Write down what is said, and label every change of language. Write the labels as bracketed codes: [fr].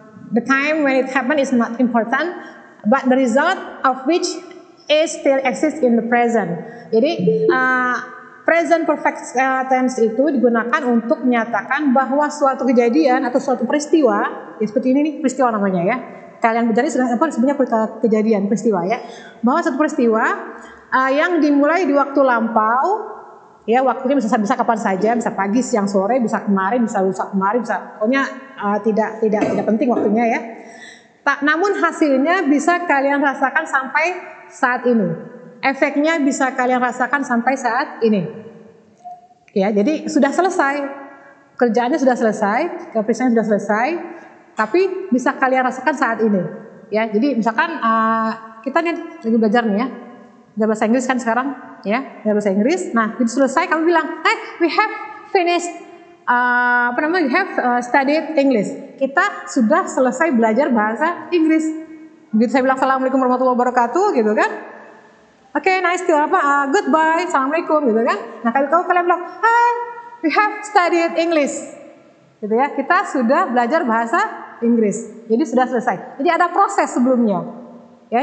[en] The time when it happened is not important, but the result of which is still exists in the present. [id] Jadi present perfect tense itu digunakan untuk menyatakan bahwa suatu kejadian atau suatu peristiwa, ya seperti ini nih peristiwa namanya ya. Kalian mencari sebenarnya kejadian peristiwa ya. Bahwa suatu peristiwa yang dimulai di waktu lampau, ya waktunya bisa kapan saja, bisa pagi, siang, sore, bisa kemarin, bisa lusa kemarin, bisa pokoknya tidak penting waktunya ya. Namun hasilnya bisa kalian rasakan sampai saat ini. Efeknya bisa kalian rasakan sampai saat ini. Ya, jadi sudah selesai. Kerjaannya sudah selesai, kepresiannya sudah selesai, tapi bisa kalian rasakan saat ini. Ya, jadi misalkan kita nih lagi belajar nih ya. Belajar bahasa Inggris kan sekarang, ya. Belajar bahasa Inggris. Nah, itu selesai kamu bilang, [en] we have finished we have studied English. [id] Kita sudah selesai belajar bahasa Inggris. Begitu saya bilang assalamualaikum warahmatullahi wabarakatuh gitu kan. Oke, [en] nice to goodbye, [id] assalamualaikum gitu kan. Nah kalau kalian bilang, [en] we have studied English, [id] gitu ya. Kita sudah belajar bahasa Inggris, jadi sudah selesai. Jadi ada proses sebelumnya, ya.